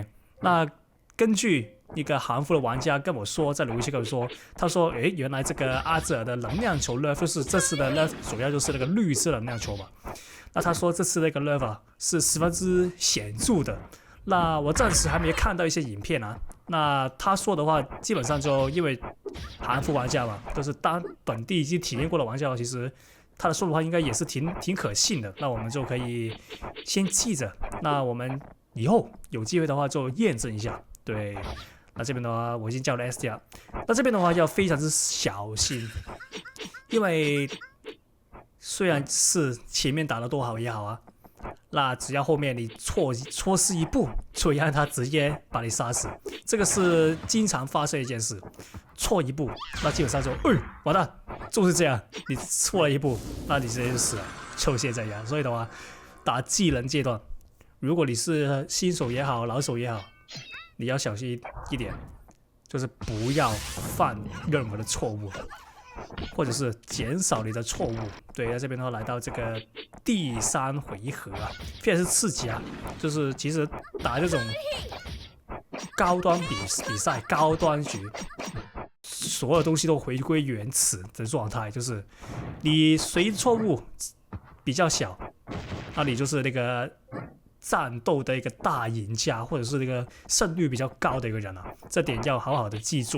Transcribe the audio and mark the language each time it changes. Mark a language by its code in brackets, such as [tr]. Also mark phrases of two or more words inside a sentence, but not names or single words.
[zh] 那根據一個韓服的玩家跟我說，在留言區跟我說，他說原來這個阿澤的能量球 nerf 就是這次的 nerf 主要就是那個綠色能量球嘛。那他說這次那個 nerf 是十分之顯著的。那我暫時還沒看到一些影片那他說的話基本上就因為韓服玩家嘛，都是當本地已經體驗過的玩家，其實他的說的話應該也是挺可信的。那我們就可以先記着，那我們以後有機會的話就驗證一下。對，那這邊的話我已經叫了 SDR，那這邊的話要非常之小心，因為雖然是前面打得多好也好那只要後面你錯失一步，就讓他直接把你殺死，這個是經常發生的一件事。錯一步，那基本上就完蛋，就是這樣，你錯了一步，那你直接就死了，就是這樣。所以的話，打技能階段，如果你是新手也好，老手也好，你要小心一點，就是不要犯任何的錯誤。或者是減少你的錯誤。對，在這邊的話來到這個第3回合啊，非常是刺激啊！就是其實打這種高端比賽、高端局，所有東西都回歸原始的狀態，就是你誰錯誤比較小，那你就是那個戰鬥的一個大贏家，或者是那個勝率比較高的一個人啊，這點要好好的記住。